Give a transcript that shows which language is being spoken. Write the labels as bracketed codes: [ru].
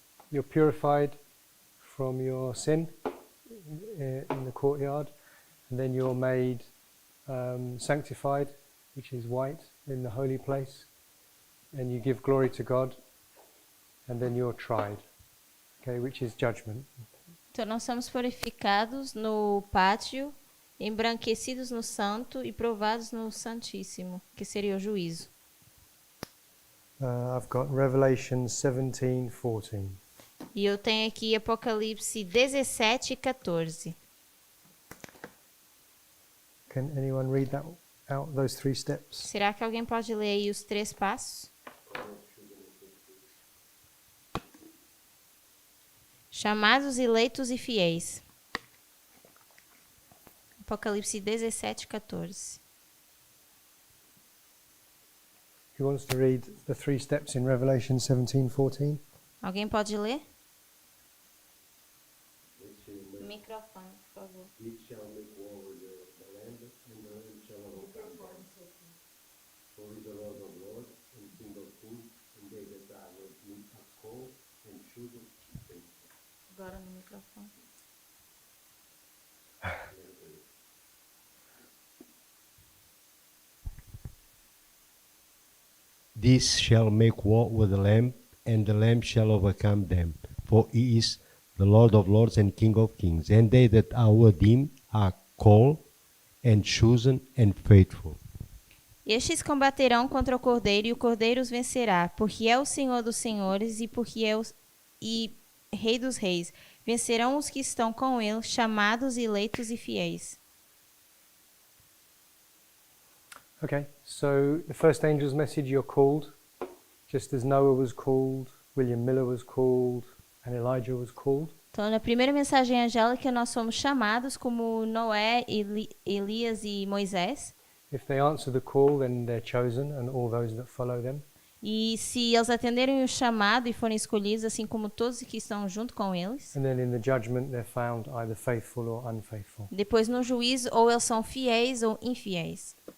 [en] You're purified from your sin in the courtyard, and then you're made sanctified, which is white, in the holy place, and you give glory to God, and then you're tried, okay, which is judgment. [pt] Então nós somos purificados no pátio, embranquecidos no santo e provados no santíssimo, que seria o juízo. [en] I've got Revelation 17:14. [pt] E eu tenho aqui Apocalipse 17:14. [en] Can anyone read that out, those 3 steps? [pt] Será que alguém pode ler aí os 3 passos? Chamados, eleitos e fiéis. Apocalipse 17:14. [en] Who wants to read the 3 steps in Revelation 17:14? [pt] Alguém pode ler? Microfone, por favor. [en] It shall make war with the land, and the land shall overcome them. For he is the Lord of lords, and King of kings, and they that are with him are called, and chosen, and faithful. [pt] Agora no microfone. [en] This shall make war with the Lamb, and the Lamb shall overcome them. For he is the Lord of lords and King of kings, and they that are with him are called, and chosen, and faithful. [pt] Estes combaterão contra o Cordeiro, e o Cordeiro os vencerá, porque é o Senhor dos senhores e Rei dos reis. Vencerão os que estão com ele, chamados, eleitos e fiéis. [en] Okay, so the first angel's message, you're called, just as Noah was called, William Miller was called, and Elijah was called. [pt] Então, na primeira mensagem angélica, nós somos chamados como Noé, Elias e Moisés. [en] If they answer the call, then they're chosen, and all those that follow them. [pt] E se eles atenderem o chamado e forem escolhidos, assim como todos que estão junto com eles, [en] And then in the judgment, they're found either faithful or unfaithful. [pt] depois no juízo, ou eles são fiéis ou infiéis.